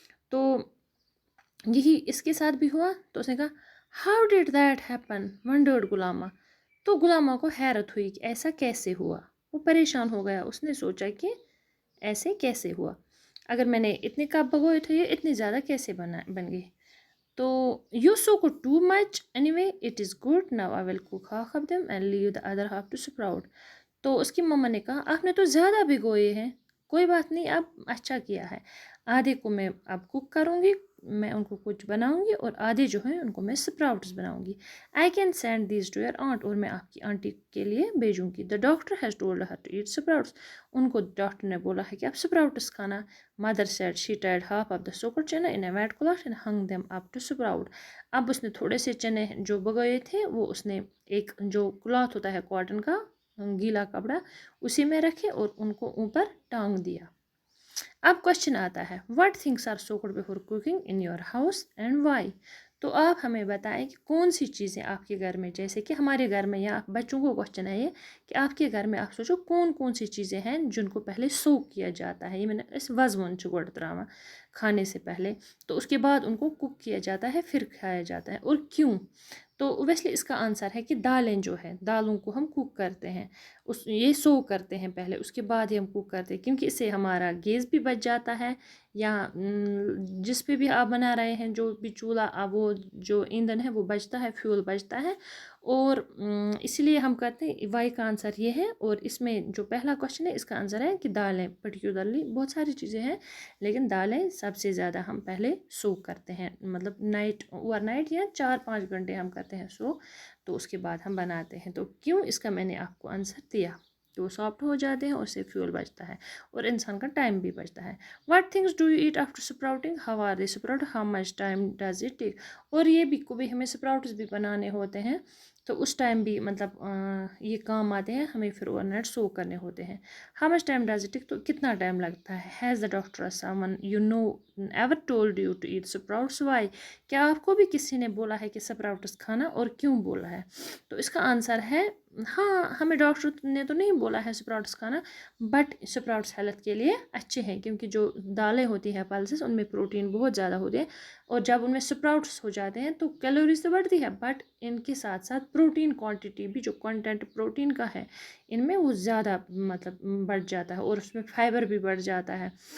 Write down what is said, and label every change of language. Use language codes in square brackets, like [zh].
[ur] تو یہی اس کے ساتھ بھی ہوا. تو اس نے کہا [en] how did that happen [ur] wondered غلامہ. تو غلامہ کو حیرت ہوئی کہ ایسا کیسے ہوا. وہ پریشان ہو گیا. اس نے سوچا کہ ایسے کیسے ہوا, اگر میں نے اتنے کپ بھگوئے تھے یہ اتنے زیادہ کیسے بن گئے. [en] تو you soak too much anyway, it is good, now I will cook half of them and leave the other half to sprout. [ur] تو اس کی ماما نے کہا آپ نے تو زیادہ بھگوئے ہیں, کوئی بات نہیں, اب اچھا کیا ہے, آدھے کو میں اب کوک کروں گی, میں ان کو کچھ بناؤں گی, اور آدھے جو ہیں ان کو میں سپراؤٹس بناؤں گی. [en] I can send these to your aunt, [ur] اور میں آپ کی آنٹی کے لیے بھیجوں گی. [en] The doctor has told her to eat sprouts. [ur] ان کو ڈاکٹر نے بولا ہے کہ آپ سپراؤٹس کھانا. [en] Mother said she tied half of the soaked chana in a wet cloth and hung them up to sprout. [ur] اب اس نے تھوڑے سے چنے جو بھگوئے تھے وہ اس نے ایک جو کلاتھ ہوتا ہے کاٹن کا گیلا کپڑا اسی میں رکھے اور ان کو اوپر ٹانگ دیا. اب کوشچن آتا ہے, [en] what things are soaked before cooking in your house and why. [ur] تو آپ ہمیں بتائیں کہ کون سی چیزیں آپ کے گھر میں, جیسے کہ ہمارے گھر میں یا بچوں کو کوشچن ہے یہ کہ آپ کے گھر میں آپ سوچو کون سی چیزیں ہیں جن کو پہلے سوک کیا جاتا ہے. یہ میں نے اس وزون گوڑ تراما کھانے سے پہلے, تو اس کے بعد ان کو کوک کیا جاتا ہے, پھر کھایا جاتا ہے, اور کیوں. تو اویسلی اس کا آنسر ہے کہ دالیں جو ہیں, دالوں کو ہم کوک کرتے ہیں, یہ سو کرتے ہیں پہلے, اس کے بعد ہی ہم کوک کرتے ہیں, کیونکہ اس سے ہمارا گیس بھی بچ جاتا ہے, یا جس پہ بھی آپ بنا رہے ہیں جو بھی چولہا وہ جو ایندھن ہے وہ بچتا ہے, فیول بچتا ہے, اور اسی لیے ہم کرتے ہیں. وائی کا آنسر یہ ہے. اور اس میں جو پہلا کوشچن ہے اس کا آنسر ہے کہ دالیں, پرٹیکولرلی بہت ساری چیزیں ہیں لیکن دالیں سب سے زیادہ ہم پہلے سوک کرتے ہیں, مطلب نائٹ اوور نائٹ یا 4-5 گھنٹے ہم کرتے ہیں سوک, تو اس کے بعد ہم بناتے ہیں. تو کیوں, اس کا میں نے آپ کو آنسر دیا کہ وہ سافٹ ہو جاتے ہیں, اس سے فیول بچتا ہے اور انسان کا ٹائم بھی بچتا ہے. [en] What things do you eat after sprouting? How are they sprouted? How much time does it take? [ur] اور یہ بھی کبھی ہمیں سپراؤٹس بھی بنانے ہوتے ہیں تو اس ٹائم بھی مطلب یہ کام آتے ہیں, ہمیں پھر اوور نائٹ سوک کرنے ہوتے ہیں. [en] How much time does it take? [ur] تو کتنا ٹائم لگتا ہے. [en] Has the doctor or someone you know ever told you to eat sprouts? Why? [ur] کیا آپ کو بھی کسی نے بولا ہے کہ سپراؤٹس کھانا, اور کیوں بولا ہے. تو اس کا آنسر ہے ہاں, ہمیں ڈاکٹر نے تو نہیں بولا ہے سپراؤٹس کھانا, بٹ سپراؤٹس ہیلتھ کے لیے اچھے ہیں, کیونکہ جو دالیں ہوتی ہیں پلسز ان میں پروٹین بہت زیادہ ہوتے ہیں. اور جب ان میں سپراؤٹس ہو جاتے ہیں تو کیلوریز تو بڑھتی ہے، بٹ ان کے ساتھ ساتھ پروٹین کوانٹٹی بھی، جو کنٹینٹ پروٹین کا ہے ان میں وہ زیادہ مطلب بڑھ جاتا ہے، اور اس میں فائبر بھی بڑھ جاتا ہے.